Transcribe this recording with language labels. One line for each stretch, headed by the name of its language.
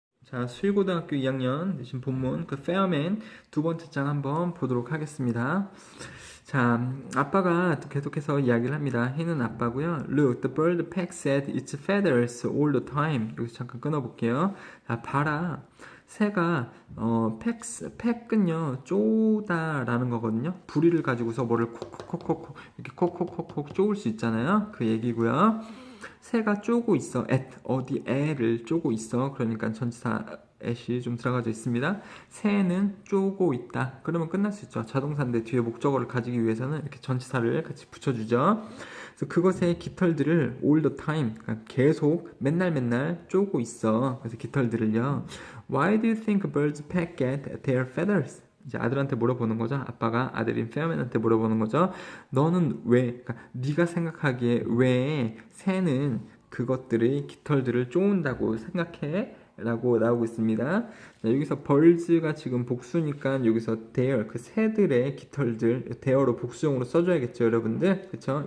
Korean: 자, 수일고등학교 2학년 내신 본문 그 페어맨 두 번째 장 한번 보도록 하겠습니다. 자, 아빠가 또 계속해서 이야기를 합니다. 해는 아빠고요.
English: Look, the bird pecks at its feathers all the time.
Korean: 여기서 잠깐 끊어볼게요. 자, 봐라. 새가 팩은요 쪼다라는 거거든요. 부리를 가지고서 뭐를 콕콕콕콕 이렇게 콕콕콕콕 쪼을 수 있잖아요. 그 얘기고요. 새가 쪼고 있어. at 어디 애를 쪼고 있어. 그러니까 전치사 at이 좀 들어가져 있습니다. 새는 쪼고 있다. 그러면 끝날 수 있죠. 자동사인데 뒤에 목적어를 가지기 위해서는 이렇게 전치사를 같이 붙여주죠. 그래서 그것의 깃털들을
English: all the time,
Korean: 그러니까 계속 맨날 쪼고 있어. 그래서 깃털들을요.
English: Why do you think birds peck at their feathers?
Korean: 이제 아들한테 물어보는 거죠. 아빠가 아들인 페어맨한테 물어보는 거죠. 너는 왜, 그러니까 네가 생각하기에 왜 새는 그것들의 깃털들을 쪼은다고 생각해? 라고 나오고 있습니다. 자, 여기서 birds가 지금 복수니까 여기서 their, 그 새들의 깃털들, their로 복수형으로 써줘야겠죠, 여러분들. 그쵸?